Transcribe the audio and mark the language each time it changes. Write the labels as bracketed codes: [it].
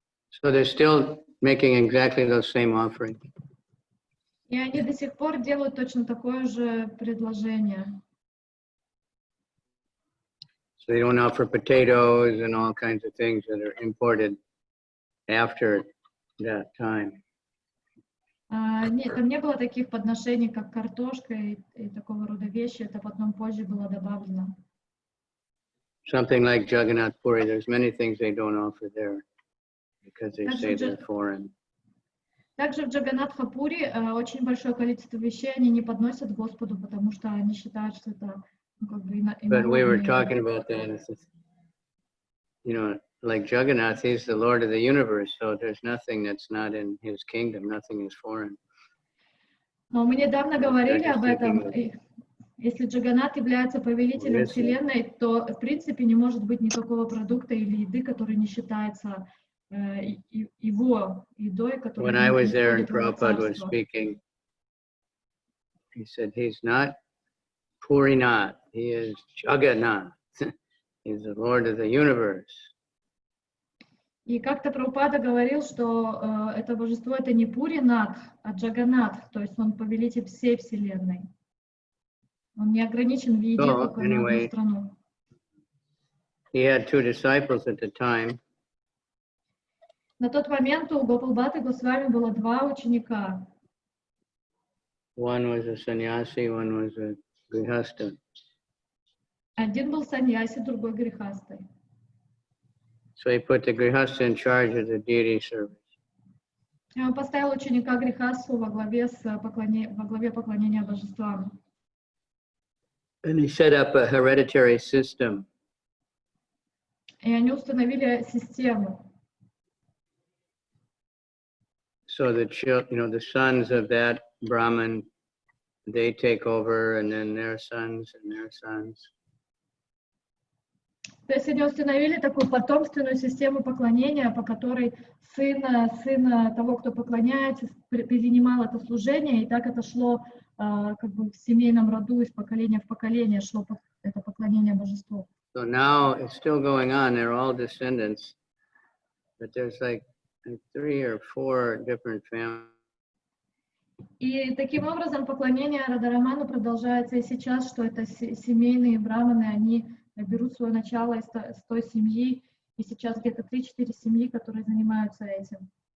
[en] So they're still making exactly those same offerings. [ru] И они до сих пор делают точно такое же предложение. [en] So they don't offer potatoes and all kinds of things that are imported after that time. [ru] Нет, там не было таких подношений, как картошка и такого рода вещи. Это потом позже было добавлено. [en] Something like Jagannath Puri, there's many things they don't offer there because they say they're foreign. [ru] Также в Джаганатха-пури очень большое количество вещей они не подносят Господу, потому что они считают, что это как бы [en] But we were talking about that. You know, like Jagannath, he's the Lord of the universe, so there's nothing that's not in his kingdom, nothing is foreign. [ru] Но мы недавно говорили об этом. Если Джаганнат является повелителем Вселенной, то в принципе не может быть никакого продукта или еды, который не считается его едой, которая... [en] When I was there and Prabhupada was speaking, he said he's not Purinath, he is Jagannath. He's the Lord of the universe. [ru] И как-то Прабхупада говорил, что это божество это не Пуринат, а Джаганнат, то есть он повелитель всей Вселенной. Он не ограничен в еде только на одну страну. [en] He had two disciples at the time. [ru] На тот момент у Гопал Бхакты Госвами было два ученика. [en] One was a sannyasi, one was a grihasta. [ru] Один был саньяси, другой грихастой. [en] So he put the grihasta in charge of the deity service. [ru] И он поставил ученика Грихасу во главе поклонения божествам. [en] And he set up a hereditary system. [ru] И они установили систему. [en] So the the sons of that Brahmin, they take over, and then their sons and their sons. [ru] То есть они установили такую потомственную систему поклонения, по которой сын того, кто поклоняется, перенимал это служение, и так это шло как бы в семейном роду из поколения в поколение, шло это поклонение божеству. [en] So now it's still going on. They're all descendants, but there's like 3 or 4 different families. [ru] И таким образом поклонение Радha Раману продолжается и сейчас, что это семейные браманы, они берут свое начало с той семьи, и сейчас где-то 3-4 семьи, которые занимаются этим.